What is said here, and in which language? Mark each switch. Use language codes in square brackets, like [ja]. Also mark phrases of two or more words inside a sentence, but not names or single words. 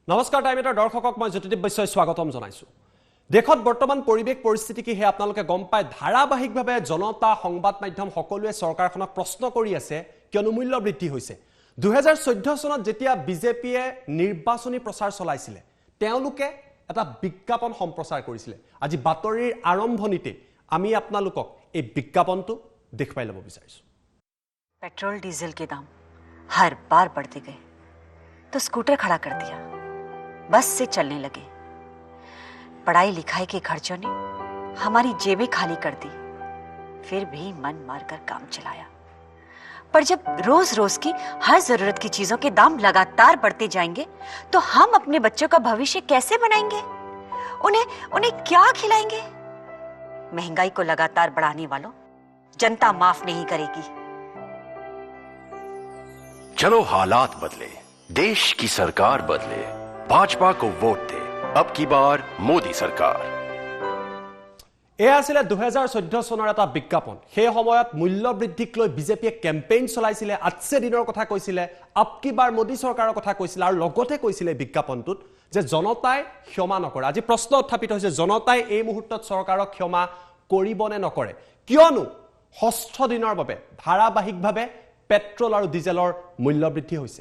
[as] নমস্কাৰ টাইমেটৰ দৰ্শকক মই জ্যোতিদীপ বৈশ্যই স্বাগতম জনাইছো। দেশত বৰ্তমান পৰিৱেশ পৰিস্থিতি কি হে আপোনালোকে গম পায় ধাৰাবাহিকভাৱে জনতা সংবাদ মাধ্যম সকলোৱে চৰকাৰখনক প্ৰশ্ন কৰি আছে কিয়নো মূল্য বৃদ্ধি হৈছে। 2014 চনত যেতিয়া বিজেপিয়ে নিৰ্বাচনী প্ৰচাৰ চলাইছিলে তেওঁলোকে এটা বিজ্ঞাপন সম্প্ৰচাৰ কৰিছিলে। আজি বাতৰিৰ আৰম্ভণিতে আমি আপোনালোকক এই বিজ্ঞাপনটো দেখুৱাই ল'ব বিচাৰিছো। [hi] पेट्रोल डीजल के दाम हर बार बढ़ते गए तो स्कूटर खड़ा कर दिया, बस से चलने लगे। पढ़ाई लिखाई के खर्चों ने हमारी जेबें खाली कर दी, फिर भी मन मारकर काम चलाया। पर जब रोज रोज की हर जरूरत की चीजों के दाम लगातार बढ़ते जाएंगे तो हम अपने बच्चों का भविष्य कैसे बनाएंगे? उन्हें क्या खिलाएंगे? महंगाई को लगातार बढ़ाने वालों जनता माफ नहीं करेगी। चलो हालात बदले, देश की सरकार बदले, भाजपा को वोट दे, अब की बार मोदी सरकार। [as] এয়া আছিল 2014 চনৰ এটা বিজ্ঞাপন। সেই সময়ত মূল্য বৃদ্ধিক লৈ বিজেপিয়ে কেম্পেইন চলাইছিলে, আজছে দিনৰ কথা কৈছিলে, [hi] अब की बार मोदी [as] চৰকাৰৰ কথা কৈছিলে আৰু লগতে কৈছিলে বিজ্ঞাপনটোত যে জনতাই ক্ষমা নকৰে। আজি প্ৰশ্ন উত্থাপিত হৈছে জনতাই এই মুহূৰ্তত চৰকাৰক ক্ষমা কৰিব নে নকৰে, কিয়নো ষষ্ঠ দিনৰ বাবে ধাৰাবাহিকভাৱে পেট্ৰল আৰু ডিজেলৰ মূল্য বৃদ্ধি হৈছে।